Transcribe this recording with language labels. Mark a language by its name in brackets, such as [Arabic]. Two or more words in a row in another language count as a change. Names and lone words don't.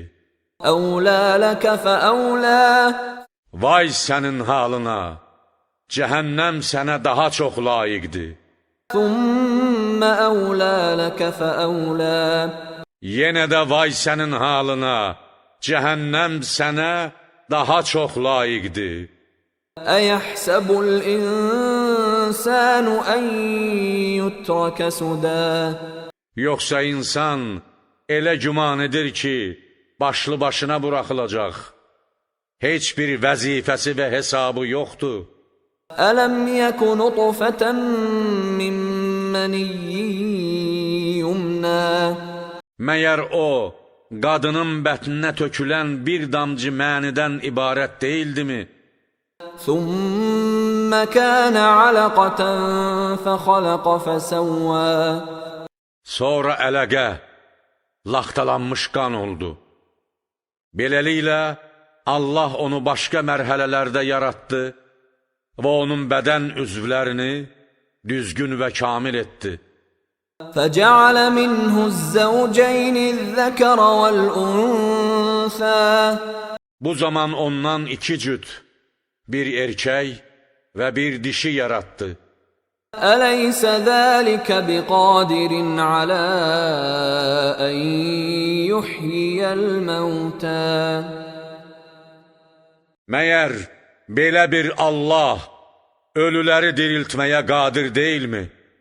[Arabic] أَوْلَى لَكَ فَأَوْلَى. [Azerbaijani] Vay sənin halına, cəhənnəm sənə daha çox layiqdir. [Arabic] ثُمَّ أَوْلَى لَكَ فَأَوْلَى. [Azerbaijani] Yenə də vay sənin halına, cəhənnəm sənə daha çox layiqdir. [Arabic] أَيَحْسَبُ الْإِنسَانُ أَنْ يُتْرَكَ سُدًى. [Azerbaijani] Yoxsa insan elə güman edir ki, başlı başına buraxılacaq. Heç bir vəzifəsi və hesabı yoxdur. [Arabic] أَلَمْ يَكُ نُطْفَةً مِّن مَّنِيٍّ يُمْنَى. [Azerbaijani] Məyər o, qadının bətninə tökülən bir damcı mənidən ibarət deyildimi? [Arabic] ثم كان علقة فخلق فسوى [Azerbaijani] Sonra ələqə, laxtalanmış qan oldu. Beləliklə, Allah onu başqa mərhələlərdə yaratdı və onun bədən üzvlərini düzgün və kamil etdi. [Arabic] فجعل منه الزوجين الذكر والأنثى [Azerbaijani] Bu zaman ondan iki cüt, bir erkək və bir dişi yaratdı. [Arabic] أليس ذلك بقادر على أن يحيي الموتى [Azerbaijani] Məyər belə bir Allah ölüləri diriltməyə qadir deyilmi?